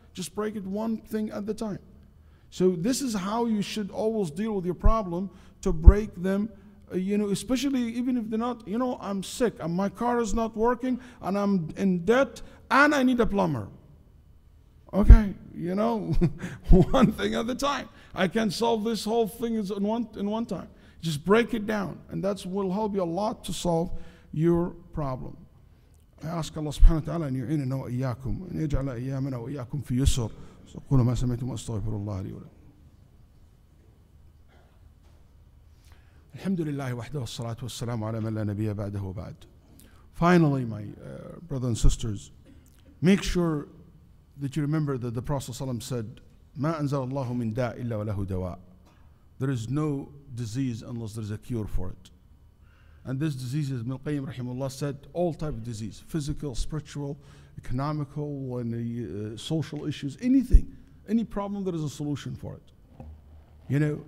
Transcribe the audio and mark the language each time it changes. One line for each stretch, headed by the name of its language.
English: Just break it one thing at a time. So this is how you should always deal with your problem, to break them, especially even if they're not, I'm sick and my car is not working and I'm in debt and I need a plumber. Okay, one thing at a time. I can solve this whole thing in one time. Just break it down, and that will help you a lot to solve your problem. I ask
Arabic: Allah subhanahu wa ta'ala أن يعيننا وإياكم أن يجعل أيامنا وإياكم في يسر. قولوا ما سمعتم وأستغفر الله لي ولكم. الحمد لله وحده والصلاة والسلام على من لا نبي بعده وبعد.
English: Finally, my brothers and sisters, make sure that you remember that the Prophet ﷺ said,
Arabic: ما أنزل الله من داء إلا وله دواء.
English: There is no disease unless there is a cure for it. And this disease, as Ibn al-Qayyim rahimahullah said, all type of disease, physical, spiritual, economical, and social issues, anything, any problem, there is a solution for it.